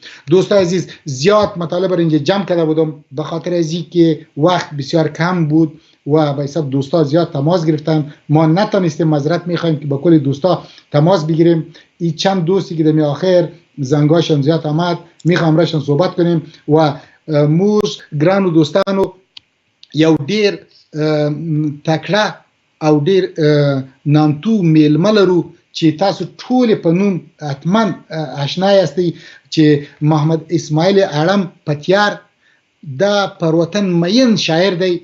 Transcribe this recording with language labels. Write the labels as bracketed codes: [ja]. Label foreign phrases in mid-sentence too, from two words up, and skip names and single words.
[fa] دوستان عزیز زیاد مطالب را اینجا جمع کرده بودم به خاطر از اینکه وقت بسیار کم بود و به حساب دوستا زیاد تماس گرفتن ما نتونستیم معذرت میخوایم که با کل دوستا تماس بگیریم. این چند دوستی که در آخر زنگاشون زیاد آمد میخوام راشون صحبت کنیم [ps] و موږ ګرانو دوستانو یو ډیر تکړه او ډیر نامتو میلمه لرو چې تاسو ټول په نوم حتما آشنا یاستئ چې محمد اسماعیل اړم پتیار دا پر وطن مین شاعر دی.